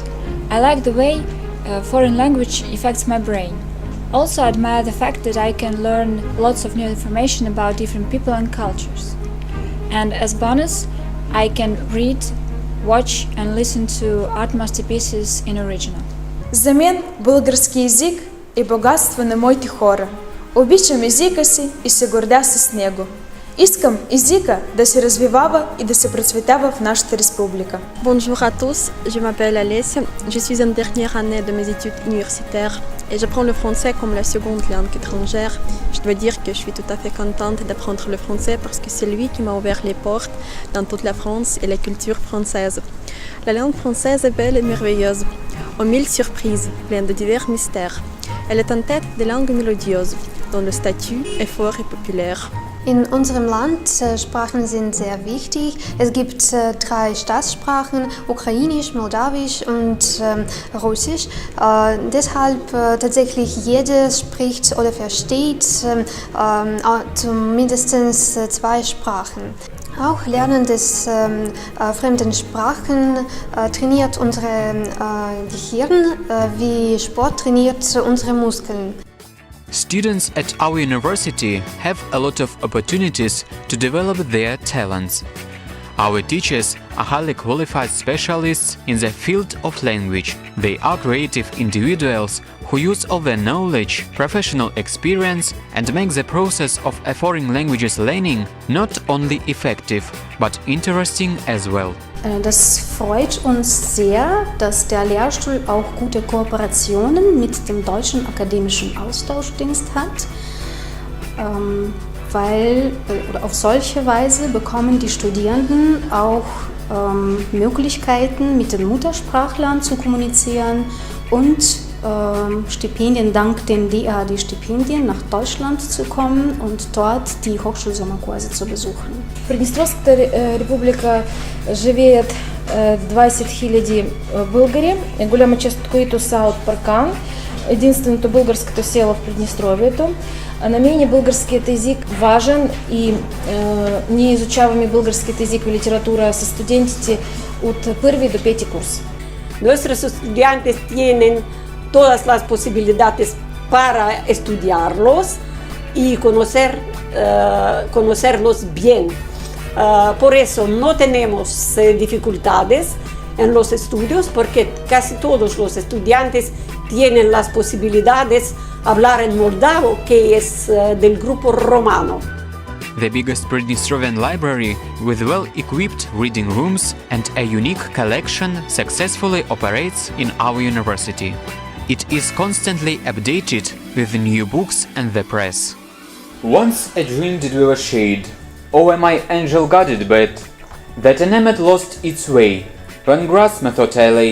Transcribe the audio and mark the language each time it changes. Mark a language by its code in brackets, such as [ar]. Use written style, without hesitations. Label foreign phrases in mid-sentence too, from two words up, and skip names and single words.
[en] I like the way foreign language affects my brain. Also, I admire the fact that I can learn lots of new information about different people and cultures. And as bonus, I can read, watch and listen to art masterpieces in original. [bg] Взамен български език е богатство на моите хора. Обичам езика си и се гордя с него. Искам езика да се развивава и да се процветава в нашата республика. [fr] Bonjour à tous, je m'appelle Alessia, je suis en dernière année de mes études universitaires et j'apprends le français comme la seconde langue étrangère. Je dois dire que je suis tout à fait contente d'apprendre le français parce que c'est lui qui m'a ouvert les portes dans toute la France et la culture française. La langue française est belle et merveilleuse, aux mille surprises, pleine de divers mystères. Elle est en tête des langues mélodieuses, dont le statut est fort et populaire. [de] In unserem Land Sprachen sind sehr wichtig. Es gibt 3 Staatssprachen, Ukrainisch, Moldawisch und Russisch. Deshalb tatsächlich jeder spricht oder versteht zumindest 2 Sprachen. Auch Lernen des fremden Sprachen trainiert unser Gehirn, wie Sport trainiert unsere Muskeln. [en] Students at our university have a lot of opportunities to develop their talents. Our teachers are highly qualified specialists in the field of language. They are creative individuals who use all their knowledge, professional experience and make the process of a foreign languages learning not only effective, but interesting as well. [de] Das freut uns sehr, dass der Lehrstuhl auch gute Kooperationen mit dem Deutschen Akademischen Austauschdienst hat, weil auf solche Weise bekommen die Studierenden auch Möglichkeiten, mit den Muttersprachlern zu kommunizieren und Stipendien dank den DAAD-Stipendien nach Deutschland zu kommen und dort die Hochschulsommerkurse zu besuchen. [bg] Приднестровската република живеят 20 000 българи, голяма част от които са от Паркан, единственото българското село в Приднестровието. На мен българският език важен и ние изучаваме българският език и литература с студентите от първи до пети курс. [es] Nuestros estudiantes tienen todas las posibilidades para estudiarlos y conocerlos bien. Por eso no tenemos dificultades en los estudios porque casi todos los estudiantes tienen las posibilidades de hablar en moldavo, que es del grupo romano. [en] The biggest Pridnestrovian library with well-equipped reading rooms and a unique collection successfully operates in our university. It is constantly updated with new books and the press. Once a dream did with a shade, over my angel-guarded bed, that an emmet lost its way, when grass method I lay.